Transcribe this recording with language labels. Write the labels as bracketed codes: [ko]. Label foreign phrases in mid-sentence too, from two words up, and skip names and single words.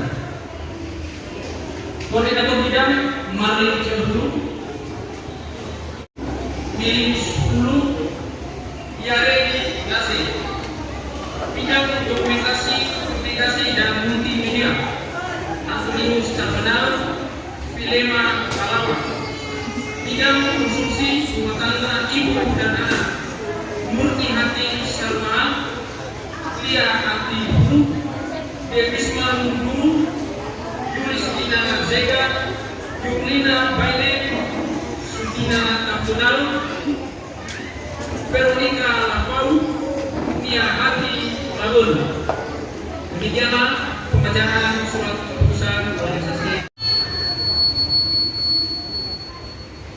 [id] Koordinator bidang Marlin Cebulu, Miling 10 Yaredi Gasi, bidang dokumentasi, komunikasi dan multimedia Antonius Terkenal Filema Kalawa, bidang konsumsi rumah tangga ibu dan anak Murti Hati Salma, Lia Hati Bulu, Dewisma Munggulu, Yulistina Zega, Yulina Baile, Sultina Tampunal, Veronica Lapau, Nia Hati Labun. Demikianlah pembacaan surat keputusan organisasi.